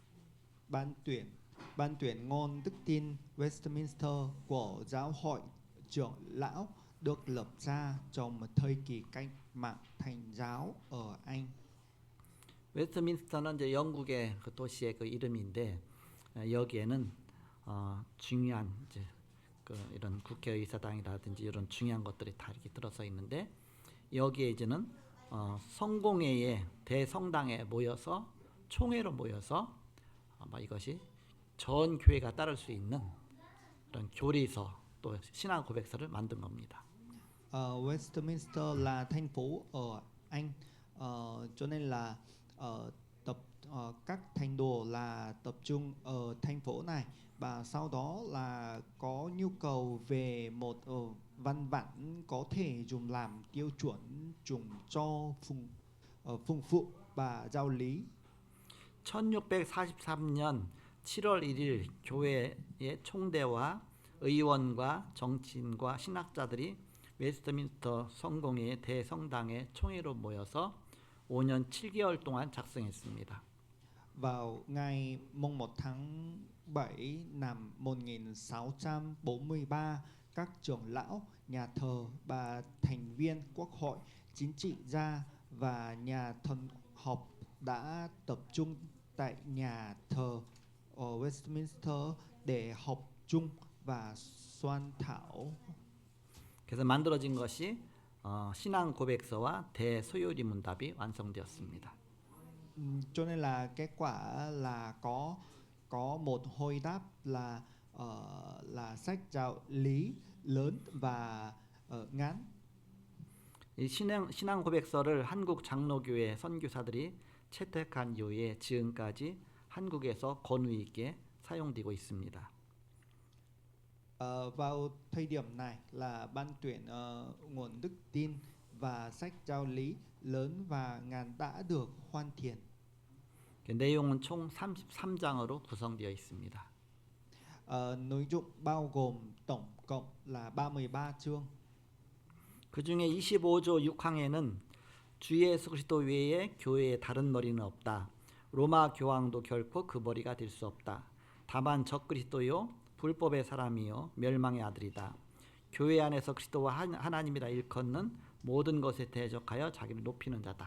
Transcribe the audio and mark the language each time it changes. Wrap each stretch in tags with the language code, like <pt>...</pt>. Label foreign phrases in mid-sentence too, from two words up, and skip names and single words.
<vi>Ban tuyển ngôn đức tin Westminster của giáo hội trưởng lão được lập ra trong một thời kỳ cách mạng Thành giáo ở Anh.</vi> <ko>웨스트민스터는 이제 영국의 그 도시의 그 이름인데 여기에는 중요한 이제 그 이런 국회의사당이라든지 이런 중요한 것들이 다 이렇게 들어서 있는데 여기에 이제는 성공회의 대성당에 모여서 총회로 모여서 이것이 전 교회가 따를 수 있는 그런 교리서 또 신앙 고백서를 만든 겁니다.</ko> <vi>Westminster là thành phố ở Anh, cho nên là các thánh đồ là tập trung ở thành phố này và sau đó là có nhu cầu về một văn bản có thể dùng làm tiêu chuẩn dùng cho phụng vụ và giáo lý.</vi> <ko>1643년 7월 1일 교회의 총대와 의원과 정치인과 신학자들이 웨스트민스터 성공회의 대성당의 총회로 모여서 5년 7개월 동안 작성했습니다.</ko> <vi>Vào ngày mùng 1 tháng 7 năm 1643, các trưởng lão, nhà thờ và thành viên quốc hội, chính trị gia và nhà thần học đã tập trung tại nhà thờ ở Westminster để họp chung và soạn thảo.</vi> <ko>그래서 만들어진 것이 신앙 고백서와 대소요리 문답이 완성되었습니다.</ko> <vi>Cho nên là kết quả là có một hồi đáp là sách giáo lý lớn và ngắn.</vi> <ko>이 신앙 고백서를 한국 장로교회 선교사들이 채택한 이후에 지금까지 한국에서 권위 있게 사용되고 있습니다.</ko> <vi>Vào thời điểm này là ban tuyển nguồn đức tin và sách giáo lý lớn và ngắn đã được hoàn thiện.</vi> <ko>그 내용은 총 33장으로 구성되어 있습니다.</ko> <vi>Nội dung bao gồm tổng cộng là 33 chương.</vi> <ko>그 중에 25조 6항에는 주 예수 그리스도 외에 교회에 다른 머리는 없다. 로마 교황도 결코 그 머리가 될 수 없다. 다만 적그리스도요 불법의 사람이요 멸망의 아들이다. 교회 안에서 그리스도와 하나님이라 일컫는 모든 것에 대적하여 자기를 높이는 자다.</ko>